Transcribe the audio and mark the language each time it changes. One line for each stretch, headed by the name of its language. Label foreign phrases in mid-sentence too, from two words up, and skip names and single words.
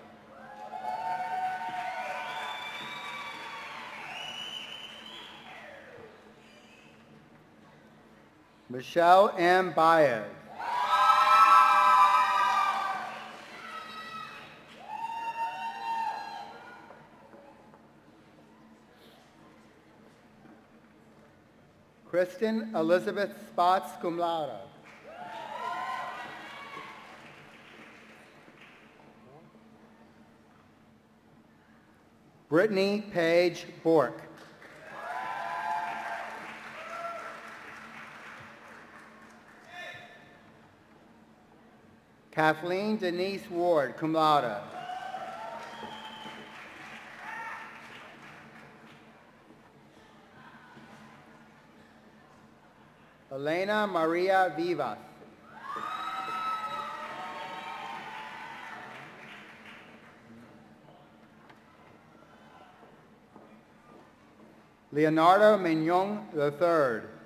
English: Michelle M. Baez. Kristen Elizabeth Spots,
Latin: cum laude.
English: Brittany Page Bork. Kathleen Denise Ward,
Latin: cum laude.
English: Elena Maria Vivas. Leonardo Mignon III.